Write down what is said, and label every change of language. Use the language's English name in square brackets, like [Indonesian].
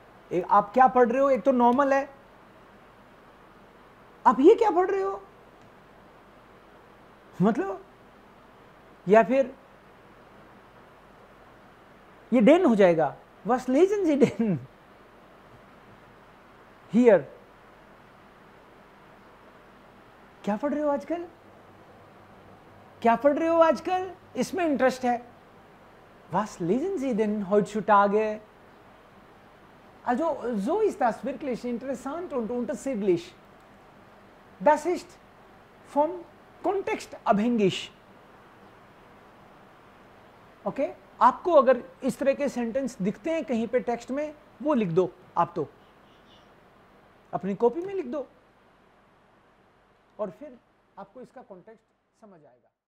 [Hindi] एक आप क्या पढ़ रहे हो, एक तो नॉर्मल है, आप ये क्या पढ़ रहे हो, मतलब, या फिर ये डेन हो जाएगा, [German] was lesen Sie denn here? [Hindi] क्या पढ़ रहे हो आजकल, क्या पढ़ रहे हो आजकल, इसमें इंटरेस्ट है। [German] Was lesen Sie denn heutzutage? Also so ist das wirklich interessant und unterschiedlich. Das ist vom Kontext abhängig. [Hindi] Okay आपको अगर इस तरह के सेंटेंस दिखते हैं कहीं पे टेक्स्ट में, वो लिख दो, आप तो अपनी कॉपी में लिख दो और फिर आपको इसका कॉन्टेक्स्ट समझ आएगा।